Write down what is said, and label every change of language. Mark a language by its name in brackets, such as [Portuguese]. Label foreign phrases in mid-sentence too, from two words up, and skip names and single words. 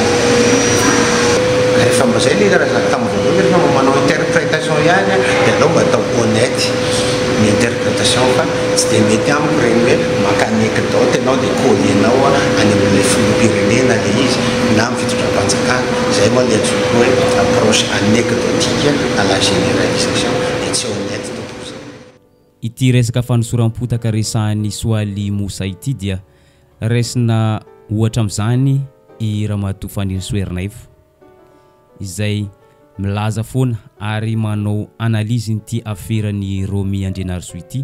[Malagasy] Rehefa mbazay le raha tamin'ny voalohany rehefa manao interprétation ihany dia alao mba atao honnête ny interprétation fa tsy dia mety amiko regny hoe maka anecdote ianao dia colenao any amin'ilay filoham-pirenena le izy na amin'ny fitondram-panjakana zay moa le antsoiko hoe [French] approche anecdotique à la généralisation [Malagasy] dia tsy honnête tompoko zay. Ity resaka fanosoram-potaka resahan'ny Soaly Moussa ity dia resina ohatra amin'izany i Ramatoa Fanny Soerinaivo izay milaza foana ary manao analyse ity aferan'ny Romy Andrianarisoa ity.